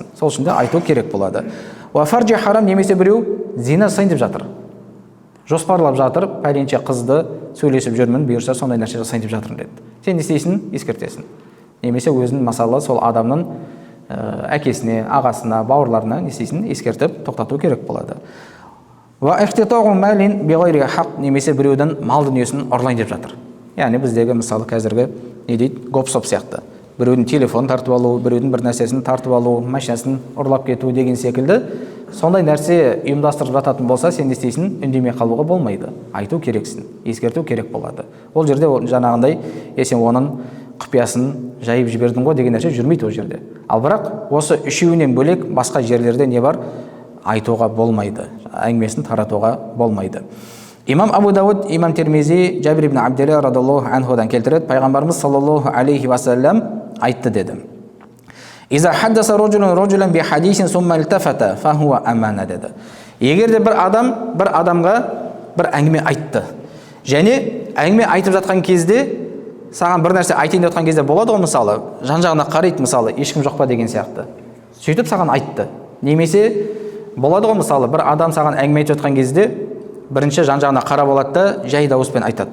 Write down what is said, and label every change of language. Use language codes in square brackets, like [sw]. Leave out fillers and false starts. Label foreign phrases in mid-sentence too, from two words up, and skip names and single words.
[kk] Сол үшін де айту керек болады. [ar] وفرج حرام, [kk] немесе біреу зина жасайын деп жатыр. Жоспарлап жатыр, пәленше қызды сөйлесіп жүрмін, бұйырса сондай нәрсе жасайын деп жатырмын деді. Сен не істейсің? Ескертесің. Немесе өзінің мысалы сол адамның әкесіне, ағасына, бауырларына не істейсің? Ескертіп тоқтату керек болады. [ar] واختطاف مال بغير حق, [kk] немесе біреудің мал дүниесін ұрлайын деп жатыр. Яғни біздегі мысалы қазіргі не дейді? Гоп-соп сияқты. Біреудің телефон тартып алу, біреудің бір нәрсесін тартып алу, машинасын ұрлап кету деген секілді. Сондай нәрсе ұйымдастырып жататын болса, сен не істейсің? Үндемей қалуға болмайды. Айту керексің, ескерту керек болады. Ол жерде жаңағындай, сен оның құпиясын жайып жібердің ғой деген нәрсе жүрмейді ол жерде. Ал бірақ осы үшеуінен бөлек басқа жерлерде не бар? Айтуға болмайды, әңгімесін таратуға болмайды. Имам Абу Дауд, имам Тирмизи, Жабир ибн Абдилла [ar] радиллаху анхудан [kk] келтіреді, пайғамбарымыз [ar] саллаллаху алейхи вассалам [kk] айтты деді: [ar] إذا حدث رجل بحديث ثم التفت فهي أمانة деді. [kk] Егер де бір адамға бір әңгіме айтты, және әңгіме айтып жатқан кезде саған бір нәрсе айтайын деп жатқан кезде болады ғой, мысалы жан-жағына қарайды, мысалы ешкім жоқ па деген сияқты. Сөйтіп саған айтты. Немесе болады ғой, мысалы бір адам саған әңгіме айтып жатқан кезде бірінші жан-жағына қарап алады да жай дауыспен айтады.